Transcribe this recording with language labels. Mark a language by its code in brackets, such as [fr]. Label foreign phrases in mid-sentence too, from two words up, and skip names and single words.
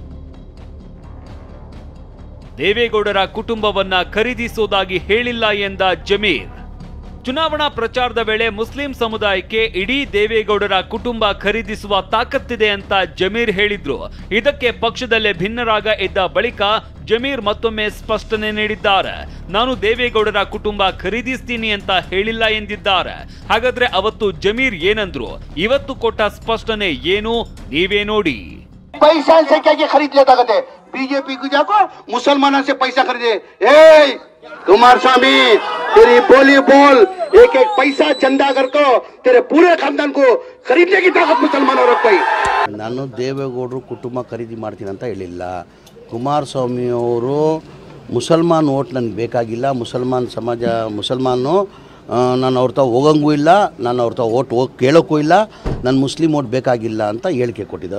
[kn] ದೇವೇಗೌಡರ ಕುಟುಂಬವನ್ನ ಖರೀದಿಸುವುದಾಗಿ ಹೇಳಿಲ್ಲ ಎಂದ ಜಮೀರ್, ಚುನಾವಣಾ ಪ್ರಚಾರದ ವೇಳೆ ಮುಸ್ಲಿಂ ಸಮುದಾಯಕ್ಕೆ ಇಡೀ ದೇವೇಗೌಡರ ಕುಟುಂಬ ಖರೀದಿಸುವ ತಾಕತ್ತಿದೆ ಅಂತ ಜಮೀರ್ ಹೇಳಿದ್ರು. ಇದಕ್ಕೆ ಪಕ್ಷದಲ್ಲೇ ಭಿನ್ನರಾಗ ಇದ್ದ ಬಳಿಕ ಜಮೀರ್ ಮತ್ತೊಮ್ಮೆ ಸ್ಪಷ್ಟನೆ ನೀಡಿದ್ದಾರೆ. ನಾನು ದೇವೇಗೌಡರ ಕುಟುಂಬ ಖರೀದಿಸ್ತೀನಿ ಅಂತ ಹೇಳಿಲ್ಲ ಎಂದಿದ್ದಾರೆ. ಹಾಗಾದ್ರೆ ಅವತ್ತು ಜಮೀರ್ ಏನಂದ್ರು, ಇವತ್ತು ಕೊಟ್ಟ ಸ್ಪಷ್ಟನೆ ಏನು, ನೀವೇ ನೋಡಿ. [ur] پیسہ سے کیا خرید لیتا کہتے بی جے پی کو جاکو مسلمانوں سے پیسہ خریدے. کمارسوامی تیری بولی بول، ایک ایک پیسہ چندہ کرکو تیرے پورے خاندان کو خریدنے کی طاقت مسلمانوں رکھو. [kn] ನಾನು ದೇವೇಗೌಡರು ಕುಟುಂಬ ಖರೀದಿ ಮಾಡ್ತೀನಿ ಅಂತ ಹೇಳಿಲ್ಲ. ಕುಮಾರಸ್ವಾಮಿ ಅವರು ಮುಸಲ್ಮಾನ್ ಓಟ್ ನನಗೆ ಬೇಕಾಗಿಲ್ಲ, ಮುಸಲ್ಮಾನು ನಾನು ಅವ್ರ ತಾವು ಹೋಗಂಗೂ ಇಲ್ಲ, ನಾನು ಅವ್ರ ತಾವು ಓಟ್ ಕೇಳೋಕ್ಕೂ ಇಲ್ಲ, ನಾನು ಮುಸ್ಲಿಂ ಓಟ್ ಬೇಕಾಗಿಲ್ಲ ಅಂತ ಹೇಳಿಕೆ ಕೊಟ್ಟಿದ್ದೆ.